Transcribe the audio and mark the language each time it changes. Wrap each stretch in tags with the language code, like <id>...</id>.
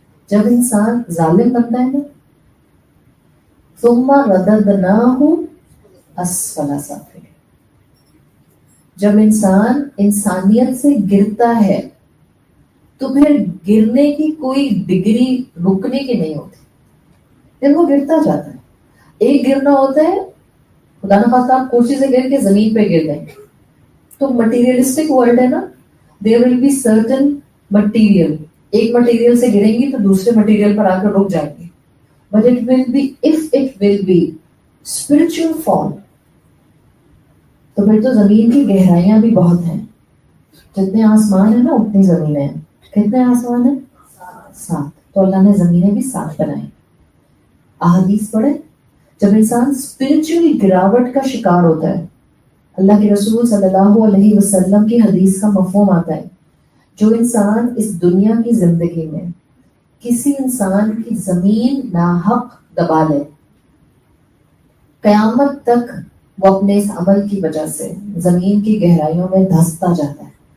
<ur>جب انسان ظالم بنتا ہے نا,</ur> <ar>ثم رددناہ اسفل سافلین,</ar> <ur>جب انسان انسانیت سے گرتا ہے تو پھر گرنے کی کوئی ڈگری رکنے کی نہیں ہوتی, پھر وہ گرتا جاتا ہے. ایک گرنا ہوتا ہے, خدا نخواستہ آپ کرسی سے گر کے زمین پہ گر گئے, تو مٹیریلسٹک ورلڈ ہے نا,</ur> <en>there will be certain material.</en> <ur>ایک مٹیریل سے گریں گی تو دوسرے مٹیریل پر آ کر رک جائیں گے.</ur> <en>But it will be, if it will be spiritual fall,</en> <ur>تو پھر تو زمین کی گہرائیاں بھی بہت ہیں. جتنے آسمان ہیں نا اتنی زمینیں ہیں. کتنے آسمان ہیں؟ 7. تو اللہ نے زمینیں بھی 7 بنائی. احادیث پڑھے, جب انسان اسپرچوئل گراوٹ کا شکار ہوتا ہے, اللہ کے رسول صلی اللہ علیہ وسلم کی حدیث کا مفہوم آتا ہے, جو انسان اس دنیا کی زندگی میں کسی انسان کی زمین ناحق دبا لے, قیامت تک وہ اپنے اس عمل کی وجہ سے زمین کی گہرائیوں میں دھستا جاتا ہے.</ur>